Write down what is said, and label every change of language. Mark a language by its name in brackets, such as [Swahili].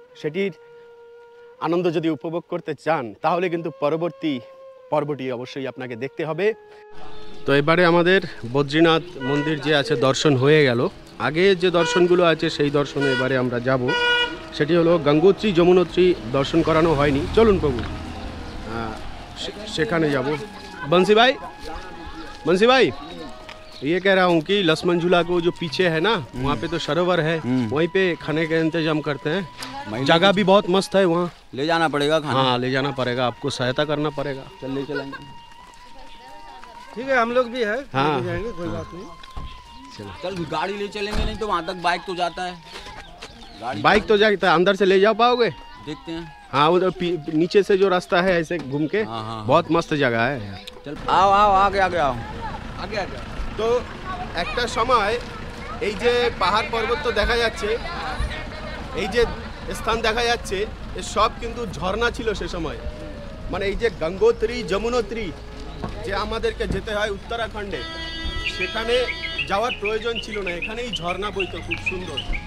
[Bangla] সেটির আনন্দ যদি উপভোগ করতে চান তাহলে কিন্তু পরবর্তী পর্বটি অবশ্যই আপনাকে দেখতে হবে। তো এবারে আমাদের বদ্রীনাথ মন্দির যে আছে দর্শন হয়ে গেল। আগে যে দর্শনগুলো আছে সেই দর্শনে এবারে আমরা যাব। সেটি হলো গঙ্গোত্রী যমুনোত্রী দর্শন করানো হয়নি, চলুন প্রভু সেখানে যাব। [Hindi] बंसी भाई ये कह रहा हूँ कि लक्ष्मण झूला को जो पीछे है ना, वहाँ पे तो सरोवर है, वहीं पे खाने का इंतजाम करते हैं। जगह भी बहुत मस्त है, वहाँ ले जाना पड़ेगा खाना। हाँ ले जाना पड़ेगा, आपको सहायता करना पड़ेगा। चल ले चलेंगे। ठीक है, हम लोग भी है, हाँ जाएंगे, कोई बात नहीं। चल गाड़ी ले चलेंगे, नहीं तो वहाँ तक बाइक तो जाता है। बाइक तो जाता है, अंदर से ले जा पाओगे? देखते हैं। हाँ उधर नीचे से जो रास्ता है ऐसे घूम के, हाँ। बहुत मस्त जगह है। चल आओ आओ आगे आगे आओ आगे आगे। [Bangla] তো একটা সময় এই যে পাহাড় পর্বত তো দেখা যাচ্ছে, এই যে স্থান দেখা যাচ্ছে, এ সব কিন্তু ঝর্ণা ছিল সে সময়। মানে এই যে গঙ্গোত্রী যমুনোত্রী যে আমাদেরকে যেতে হয় উত্তরাখণ্ডে, সেখানে যাওয়ার প্রয়োজন ছিল না, এখানেই ঝর্ণা বইতো খুব সুন্দর।